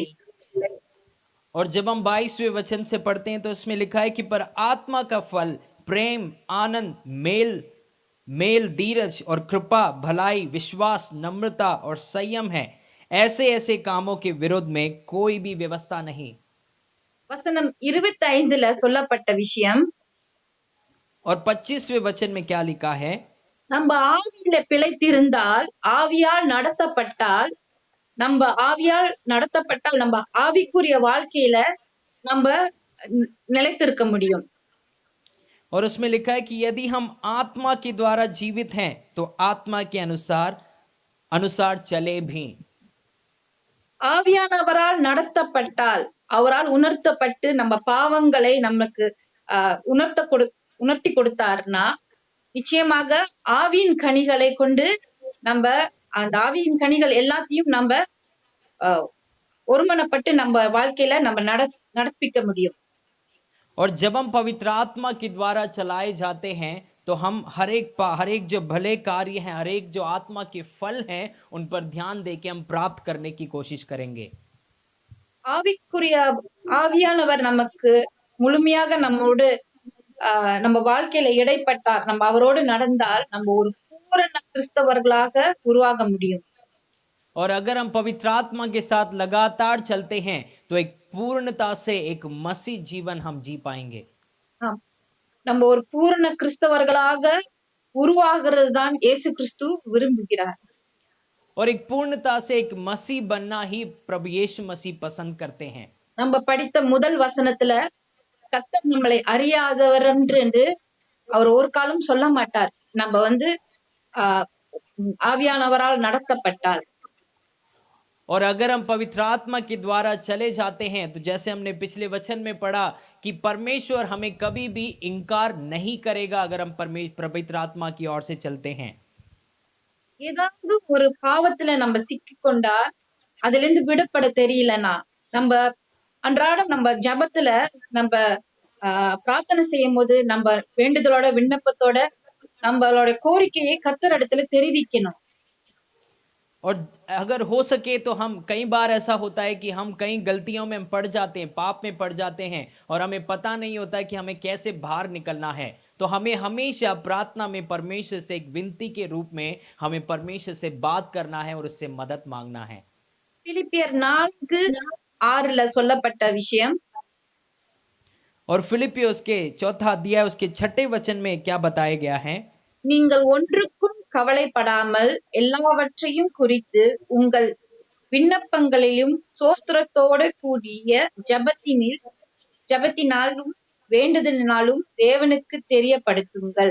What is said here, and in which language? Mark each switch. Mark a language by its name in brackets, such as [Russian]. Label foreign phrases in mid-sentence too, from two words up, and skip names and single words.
[Hindi] और जब हम 22वें वचन से पढ़ते हैं तो इसमें लिखा है कि पर आत्मा का फल प्रेम, आनंद, मेल, धीरज और कृपा, भलाई, विश्वास, नम्रता और संयम है। ऐसे ऐसे कामों के विरोध में कोई भी व्यवस्था नहीं। [Tamil] வசனம் 25ல சொல்லப்பட்ட விஷயம். [Hindi] और 25वें वचन में क्या लिखा है? [Tamil] நம்ம ஆவியில பிழைத்திருந்தால், ஆவியால் நடத்தப்பட்டால், நம்ம ஆவிக்குரிய வாழ்க்கையில நம்ம நிலைத்திருக்க முடியும். [Hindi] और उसमें लिखा है कि यदि हम आत्मा के द्वारा जीवित हैं तो आत्मा के अनुसार चले भी। [Tamil] ஆவியானவரால் நடத்தப்பட்டால், அவரால் உணர்த்தப்பட்டு நம்ம பாவங்களை நமக்கு உணர்த்தி கொடுத்தார்னா நிச்சயமாக ஆவியின் கனிகளை கொண்டு நம்ம அந்த ஆவியின் கனிகள் எல்லாத்தையும் நம்ம ஒருமனப்பட்டு நம்ம வாழ்க்கையில நம்ம நடப்பிக்க முடியும். [Hindi] और जब हम पवित्र आत्मा के द्वारा चलाए जाते हैं तो हम हर एक जो भले कार्य हैं, हर एक जो आत्मा के फल हैं, उन पर ध्यान देके हम प्राप्त करने की कोशिश करेंगे। [Tamil] ஆவிக்குரிய ஆவியானவர் நமக்கு முழுமையாக நம்ம வாழ்க்கையில இடைப்பட்டால், நம்ம அவரோடு நடந்தால் நம்ம ஒரு பூரண கிறிஸ்தவர்களாக உருவாக முடியும். [Hindi] और अगर हम पवित्र आत्मा के साथ लगातार चलते हैं तो एक पूर्णता से एक मसीह जीवन हम जी पाएंगे। [Tamil] நம்ம ஒரு பூரண கிறிஸ்தவர்களாக உருவாகிறது தான் இயேசு கிறிஸ்து விரும்புகிறார். [Hindi] और एक पूर्णता से एक मसीह बनना ही प्रभु यीशु मसीह पसंद करते हैं। [Tamil] நம்ம படித்த முதல் வசனத்துல கர்த்தர் நம்மளை அறியாதவர் என்று அவர் ஒரு காலம் சொல்ல மாட்டார். நம்ம ஆவியானவரால் நடத்தப்பட்டால். [Hindi] और अगर हम पवित्र आत्मा के द्वारा चले जाते हैं तो जैसे हमने पिछले वचन में पढ़ा कि परमेश्वर हमें कभी भी इनकार नहीं करेगा अगर हम पवित्र आत्मा की ओर से चलते हैं। [Tamil] ஏதாவது ஒரு பாவத்துல நம்ம சிக்கிக்கொண்டா அதுல இருந்து விடுபட தெரியலனா நம்ம அன்றாடம் நம்ம ஜபத்துல நம்ம பிரார்த்தனை செய்யும் போது நம்ம வேண்டுதலோட விண்ணப்பத்தோட நம்மளோட கோரிக்கையை கர்த்தர் இடத்துல தெரிவிக்கணும். [Hindi] और अगर हो सके तो हम कई बार ऐसा होता है कि हम कई गलतियों में पड़ जाते हैं, पाप में पड़ जाते हैं और हमें पता नहीं होता है कि हमें कैसे बाहर निकलना है। तो हमें हमेशा प्रार्थना में परमेश्वर से एक विनती के रूप में हमें परमेश्वर से बात करना है और उससे मदद मांगना है। [Tamil] பிலிப்பியர் 4:6ல சொல்லப்பட்ட விஷயம். [Hindi] और फिलिपियोस के 4 अध्याय उसके 6 वचन में क्या बताया गया है? [Tamil] நீங்கள் ஒன்றுக்கும் கவலைப்படாமல் எல்லாவற்றையும் குறித்து உங்கள் விண்ணப்பங்களிலும் சோஸ்திரத்தோடு கூடிய ஜபத்தினாலும் வேண்டுதலினாலும் தேவனுக்கு தெரியப்படுத்துங்கள்.